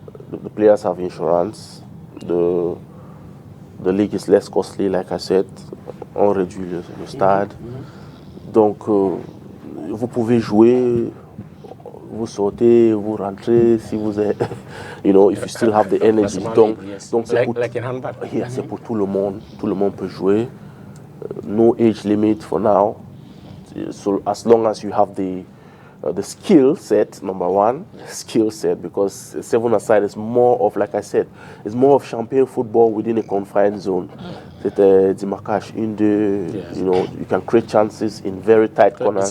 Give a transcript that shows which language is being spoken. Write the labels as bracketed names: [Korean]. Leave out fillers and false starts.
[English] the players have insurance. The league is less costly, like I said. [French] On réduit le stade. Donc, vous pouvez jouer, vous sortez, vous rentrez, si vous êtes, [English] you know, if you still have the energy. [French] Donc c'est c'est pour tout le monde. Tout le monde peut jouer. [English] No age limit for now. So as long as you have the skill set, number one, skill set, because 7-a-side is more of, like I said, it's more of champagne football within a confined zone. [French] C'est du marquage une, deux, [English] you know, you can create chances in very tight corners.